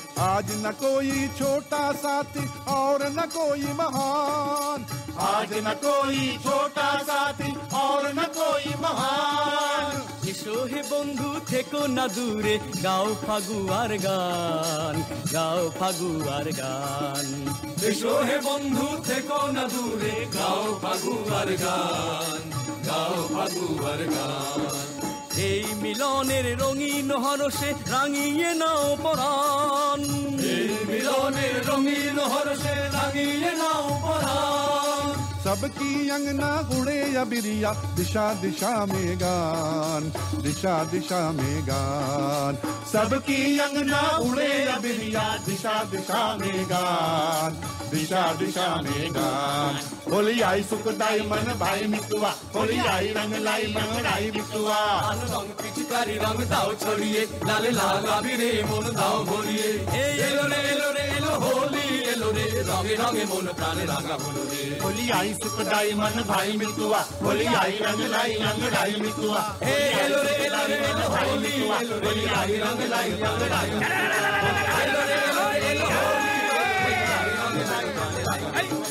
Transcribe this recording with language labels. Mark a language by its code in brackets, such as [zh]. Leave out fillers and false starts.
[hi] आज न कोई छोटा साथी और न कोई महान आज न कोई छोटा साथी और न कोई महान। [bn] এসো হে বন্ধু থেকো না দূরে গাও ফাগুয়ার গান গাও ফাগুয়ার গান। এসো হে বন্ধু থেকো না দূরে গাও ফাগুয়ার গান গাও ফাগুয়ার গান। এই মিলনের রঙিন হরষে রাঙিয়ে নাও পরাণ এই মিলনের রঙিন হরষে রাঙিয়ে নাও পরাণ। [hi] सबकी अंगना उड़े अबिरिया दिशा दिशा में गान दिशा दिशा में गान। सबकी अंगना उड़े अबिरिया दिशा दिशा में गान दिशा दिशा में गान। होली आई सुखदाई मन भाई मितुआ होली आई रंग लाई मंगड़ाई मितुआ। [bn] রং পিচকারি রং দাও ছড়িয়ে লাল লাল আবিরে মন দাও ভরিয়ে এলো রে এলো হোলি এলো রে রঙে রঙে মন প্রাণে রাঙা হলো রে [hi] होली आई सुखदाई मन भाई मितुआ होली आई रंग लाई अंगड़ाई मितुआ [bn] हे एलो रे एलो रे एलो होली एलो रे [hi] आई रंग लाई अंगड़ाई [bn] एलो रे एलो रे एलो होली रंग लाई